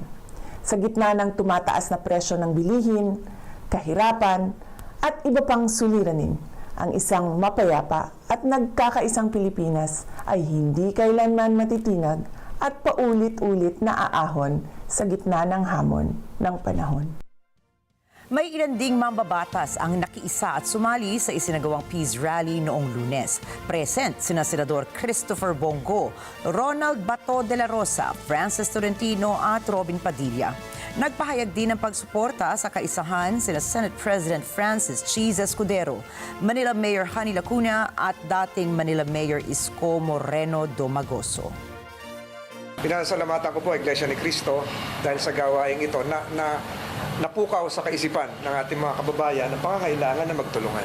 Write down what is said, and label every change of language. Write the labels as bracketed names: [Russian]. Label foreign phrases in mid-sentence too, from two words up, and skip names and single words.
[Filipino] Sa gitna ng tumataas na presyo ng bilihin, kahirapan, at iba pang suliranin, ang isang mapayapa at nagkakaisang Pilipinas ay hindi kailanman matitinag at paulit-ulit na aahon sa gitna ng hamon ng panahon. May ilan ding mambabatas ang nakiisa at sumali sa isinagawang [English] peace rally [Filipino] noong Lunes. Present sina Senador Christopher Bongo, Ronald Bato de la Rosa, Francis Tolentino at Robin Padilla. Nagpahayag din ng pagsuporta sa kaisahan sina [English] Senate President [Filipino] Francis Cheese Escudero, Manila Mayor Hani Lacuna at dating Manila Mayor Isko Moreno Domagoso. Pinasalamatan ko po Iglesia ni Cristo dahil sa gawaing ito na napukaw sa kaisipan ng ating mga kababayan ang pangangailangan na magtulungan.